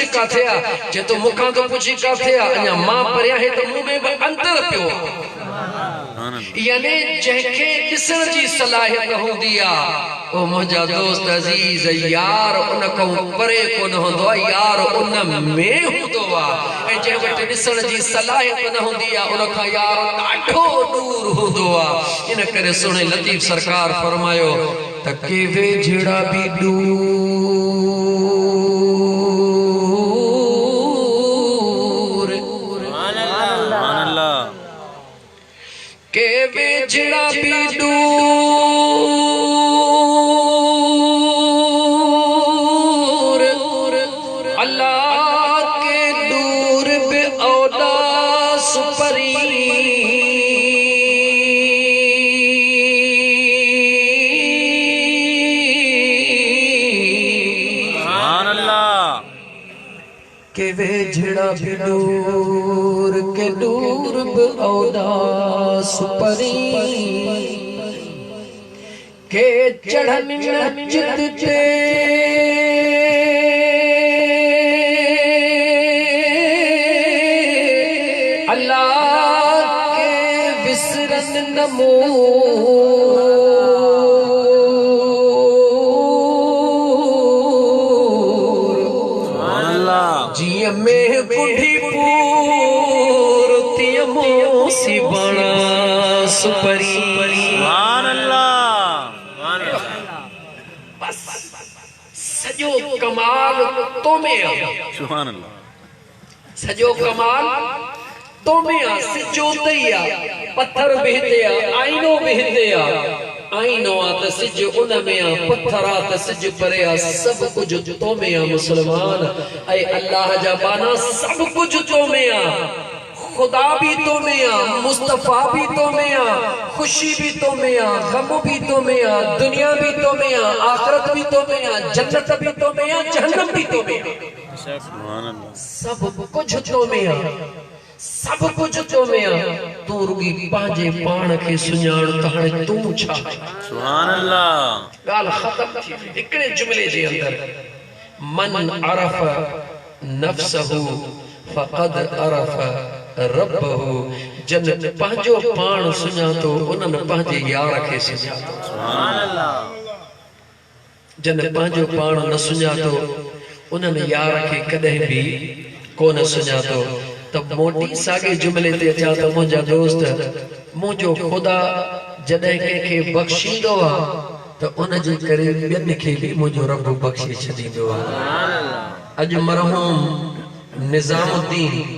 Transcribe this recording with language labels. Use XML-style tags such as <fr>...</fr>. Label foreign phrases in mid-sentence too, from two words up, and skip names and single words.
<sd>काथे आहे जे तो मूंखां तो पुछी काथे आहे अञा मां परियां हे त मूं में बि अंतर पियो यानी जंहिंखे ॾिसण जी सलाहियत हूंदी आहे ओ मुंहिंजा दोस्त अज़ीज़ यार उन खां परे कोन हूंदो आहे यार उन में हूंदो आहे ऐं जंहिं वटि ॾिसण जी सलाहियत न हूंदी आहे उन खां यार ॾाढो दूर हूंदो आहे इन करे सुहिणे लतीफ़ सरकार फरमायो त के वेझड़ा बि के वेझड़ा भी दूर अल्लाह के दूर बे औदास परी</sd> <ar>سبحان الله</ar> <sd>के वेझड़ा भी दूर के दूर बे औदास परी के चढ़न चित ते अल्लाह के विसरन नमो जिय में बुढ़ी पूर तियमो सी बणा सुपरी</sd> <ar>سبحان الله</ar> <sd>बस सजो कमाल तो में आ</sd> <ar>سبحان الله</ar> <sd>सजो कमाल तो में आ सिजो तई आ पत्थर बहते आ आईनो बहते आ आईनो आ त सिज उन में आ पत्थर आ त सिज परे आ सब कुछ तो में आ मुसलमान ऐ अल्लाह जा बाना सब कुछ तो में आ खुदा भी तो में आ मुस्तफा भी तो में आ खुशी भी तो में आ गम भी तो में आ दुनिया भी तो में आ आखिरत भी तो में आ जन्नत भी तो में आ जहन्नम भी तो में आ</sd> <ar>سبحان الله</ar> <sd>सब कुछ तो में आ सब कुछ तो में आ तू रुगी पांजे पाण के सुञाण त हाणे तू छा</sd> <ar>سبحان الله</ar> <sd>गाल खत्म थी हिकड़े जुमले जे अंदर</sd> <ar>من عرف نفسه فقد عرف ربه</ar> <sd>जन पंहिंजो पाण सुञातो उन्हनि पंहिंजे यार खे सुञातो</sd> <ar>سبحان الله</ar> <sd>जन पंहिंजो पाण न सुञातो उन्हनि यार खे कॾहिं बि कोन सुञातो त मोटी साॻे जुमले ते अचां त मुंहिंजा दोस्त मुंहिंजो ख़ुदा जॾहिं कंहिंखे बख़्शींदो आहे त उनजे करे ॿियनि खे बि मुंहिंजो रब बख़्शे छॾींदो आहे अॼु मरहूम निज़ामुद्दीन</sd>